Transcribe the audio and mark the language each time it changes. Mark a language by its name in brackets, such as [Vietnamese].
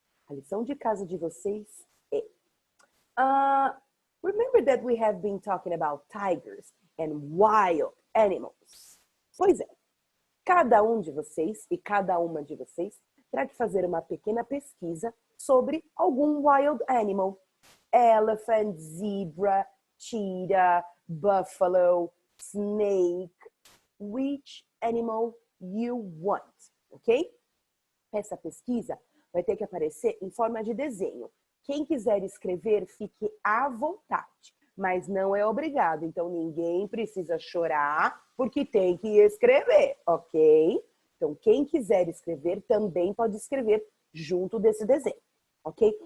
[Portuguese] A lição de casa de vocês é... [English] remember that we have been talking about tigers and wild animals? [Portuguese] Pois é. Cada um de vocês e cada uma de vocês terá que fazer uma pequena pesquisa sobre algum wild animal. [English] Elephant, zebra, cheetah, buffalo, snake. Which animal you want, ok? [Portuguese] Essa pesquisa vai ter que aparecer em forma de desenho. Quem quiser escrever, fique à vontade, mas não é obrigado. Então, ninguém precisa chorar porque tem que escrever, ok? Então, quem quiser escrever também pode escrever junto desse desenho, ok?